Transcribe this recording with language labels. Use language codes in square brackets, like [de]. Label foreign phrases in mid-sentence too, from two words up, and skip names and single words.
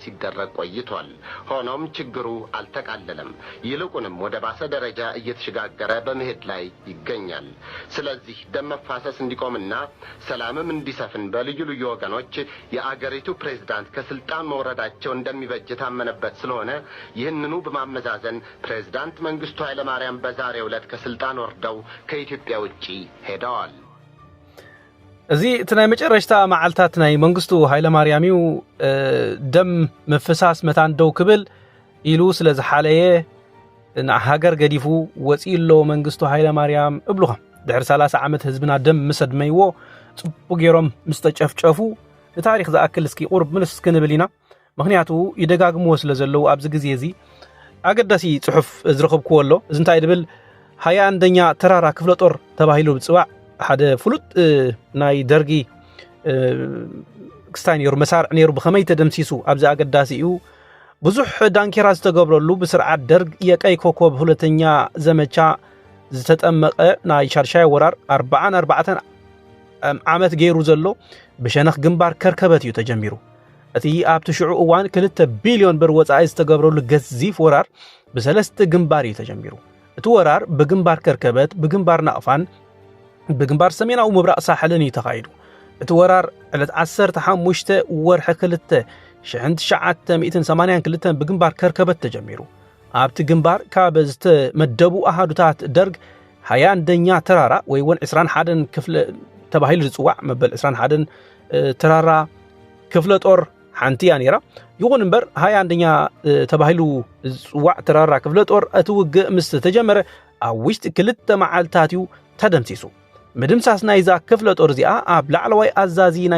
[am] ሲደረግ ቆይቷል። ሆኖም ችግሩ አልተቃለለም። ይልቁንም ወደ ባሰ ደረጃ እየተሸጋገረ በመሄድ ላይ ይገኛል። ስለዚህ ደም መፋሰስ እንዲቆምና ሰላምም እንዲሰፍን በልዩ ልዩ ወገኖች የአገሪቱ ፕሬዝዳንት ከስልጣን መውረዳቸው እንደሚበጅ ታመነበት ስለሆነ ይህንኑ በማመዛዘን ፕሬዝዳንት መንግስቱ ኃይለማርያም በዛሬው ዕለት ከስልጣን ወርደው ከኢትዮጵያ ውጪ ሄደዋል። [ti] እዚ ትናይ መጨረሽታ መዓልታት ናይ መንግስቱ ኃይለማርያሚው ደም መፍሳስ መታንደው ክብል ኢሉ ስለ ዝሓለየ ሃገር ገዲፉ ወፂሎ መንግስቱ ኃይለማርያም እብሉኻ ድሕሪ 30 ዓመት ህዝብና ደም መስድመይዎ ጽቡቅ ገይሮም ምስተጨፍጨፉ ታሪክ ዝኣክል እስኪ ቁርብ ምንስ ክንብል ኢና ምክንያቱ ይደጋግምዎ ስለ ዘለው ኣብዚ ግዜ እዚ ኣገዳሲ ጽሑፍ ዝረኸብክዎ ኣሎ እዚ እንታይ ድብል 21ኛ ተራራ ክፍለ ጦር ተባሂሉ ብጽዋዕ ሓደ ፍሉጥ ናይ ደርጊ ክስታይ ነይሩ መሳርዕ ነይሩ ብኸመይ ተደምሲሱ ኣብዚ ኣገዳሲ እዩ ብዙሕ ዳንኬራ ዝተገብረሉ ብስርዓት ደርግ የቀይ [am] ኮከብ ሁለተኛ ዘመቻ [ti] ዝተጠመቀ ናይ ሻርሻይ ወራር 44 ዓመት ገይሩ ዘሎ ብሸነኽ ግንባር ከርከበት እዩ ተጀሚሩ እቲ ኣብቲ ሽዑ እዋን 2 ቢልዮን ብር ወጻኢ ዝተገብረሉ ገዚፍ ወራር ብሰለስተ ግንባር እዩ ተጀሚሩ እቲ ወራር በግንባር ከርከበት በግንባር ናቅፋን በግንባር ሰሜናዊ ምብራቅ ሳሕልን ተኻይዱ እቲ ወራር ዕለት 15 ወርሒ 2 1982 በግንባር ከርከበት ተጀሚሩ ኣብቲ ግንባር ካብ ዝተመደቡ ኣሃዱታት ደርግ 21ኛ ተራራ ወይ 21 ክፍለ ተባሂሉ ዝጽዋዕ መበል 21 ተራራ ክፍለ ጦር ሓንቲያ ነይራ ይኹን እምበር 21ኛ ተባሂሉ ዝጽዋዕ ተራራ ክፍለ ጦር እትውግእ ምስ ተጀመረ ኣብ ውሽጢ 2 መዓልታት እዩ ተደምሲሱ ምድምሳስ ናይዛ ክፍለ ጦር እዚኣ ኣብ ላዕለዋይ ኣዛዚ ናይ